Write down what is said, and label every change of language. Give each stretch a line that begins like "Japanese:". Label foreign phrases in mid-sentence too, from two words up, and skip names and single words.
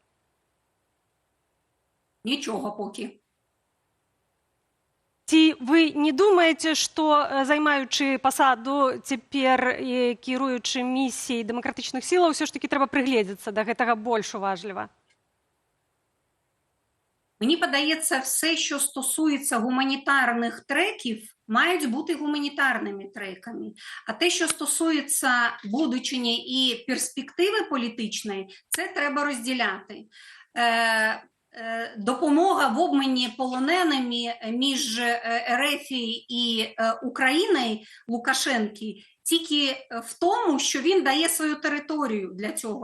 Ukrainian: Нічога поки.
Belarusian: Ці вы не думаеце, што, займаючы пасаду цяпер і кіруючы місіяй дэмакратычных сілаў, ўсё ж такі трэба прыгледзецца да гэтага больш уважліва?
Ukrainian: Мені подається, все, що стосується гуманітарних треків, мають бути гуманітарними треками. А те, що стосується будучині і перспективи політичної, це треба розділяти. Допомога в обміні полоненими між РФ і Україною Лукашенки тільки в тому, що він дає свою територію для цього.